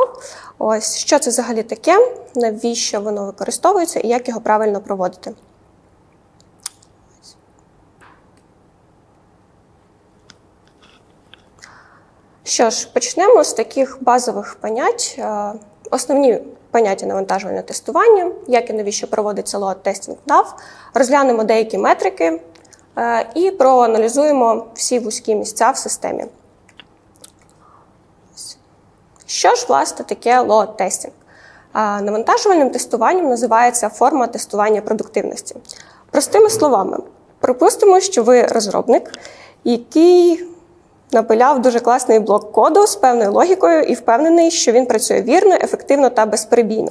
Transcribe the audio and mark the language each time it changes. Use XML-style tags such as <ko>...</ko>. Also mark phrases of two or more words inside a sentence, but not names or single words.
<uk>Ось, що це взагалі таке, навіщо воно використовується і як його правильно проводити. Що ж, почнемо з таких базових понять. Основні поняття навантажувального тестування, як і навіщо проводиться load-testing NAV, розглянемо деякі метрики і проаналізуємо всі вузькі місця в системі. Що ж, власне, таке load-testing? Навантажувальним тестуванням називається форма тестування продуктивності. Простими словами, припустимо, що ви розробник, який напиляв дуже класний блок коду з певною логікою і впевнений, що він працює вірно, ефективно та безперебійно.</uk>